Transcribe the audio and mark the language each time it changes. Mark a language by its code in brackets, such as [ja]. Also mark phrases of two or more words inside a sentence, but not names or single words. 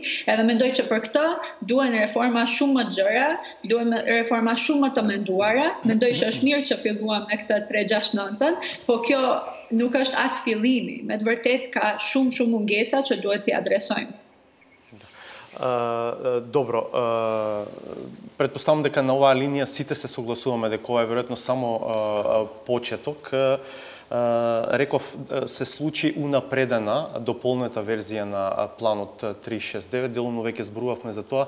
[sq] Edhe mendoj që për këtë duhen reforma shumë më gjëra, duhen reforma shumë më të menduara. Mendoj që është mirë që filluam me këtë 369-ën, po kjo nuk është as fillimi. Me të vërtet ka shumë mungesa që duhet t'i adresojmë. [mk] Добро, претпоставам дека на оваа линија сите се согласуваме дека ова е веројатно само почеток. Реков, се случи унапредена, дополнета верзија на планот 369, делумно веќе зборувавме за тоа.